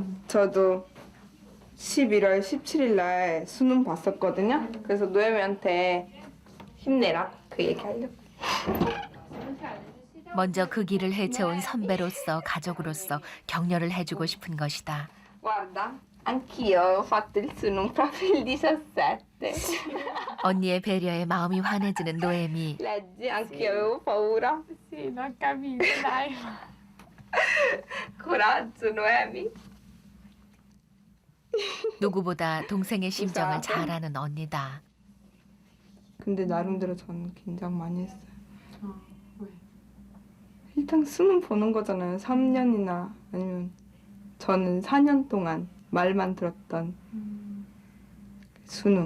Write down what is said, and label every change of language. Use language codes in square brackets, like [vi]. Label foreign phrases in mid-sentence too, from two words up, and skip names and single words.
[ko] 저도 11월 17일 날 수능 봤었거든요. 그래서 노예미한테 힘내라 그 얘기 하려고. 먼저 그 길을 헤쳐온 선배로서 가족으로서 격려를 해주고 싶은 것이다. [it] Guarda, anch'io ho fatto il suono proprio il 17. [ko] 언니의 배려에 마음이 환해지는 노예미. [it] Leggi, anch'io avevo paura. Sì, non capisco, dai. Coraggio, Noemi. [ko] 누구보다 동생의 심정을 잘 아는 언니다. 근데 나름대로 저는 긴장 많이 했어요. 일단 수능 보는 거잖아요. 3년이나 아니면 저는 4년 동안 말만 들었던 수능.